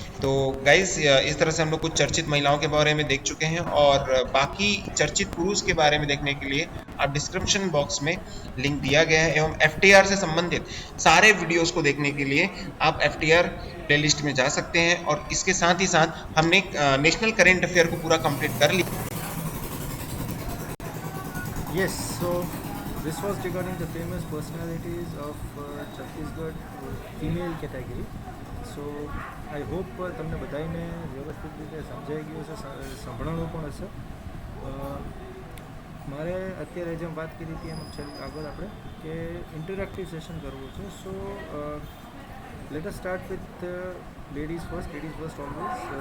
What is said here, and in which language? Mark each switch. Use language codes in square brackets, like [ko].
[hi] तो गाइज इस तरह से हम लोग कुछ चर्चित महिलाओं के बारे में देख चुके हैं, और बाकी चर्चित पुरुष के बारे में देखने के लिए आप डिस्क्रिप्शन बॉक्स में लिंक दिया गया है, एवं FTR से संबंधित सारे वीडियोस को देखने के लिए आप FTR प्लेलिस्ट में जा सकते हैं। और इसके साथ ही साथ हमने नेशनल करेंट अफेयर को पूरा कंप्लीट कर लिया। [en] Yes, so this was regarding the famous personalities of Chhattisgarh female category. So I hope [gu] તમને બધાને વ્યવસ્થિત રીતે સમજાઈ ગયું હશે, સંભળાણું પણ હશે. મારે અત્યારે જેમ વાત કરી હતી એમ આગળ આપણે કે ઇન્ટરેક્ટિવ સેશન કરવું છે. [en] So let us start with ladies first always.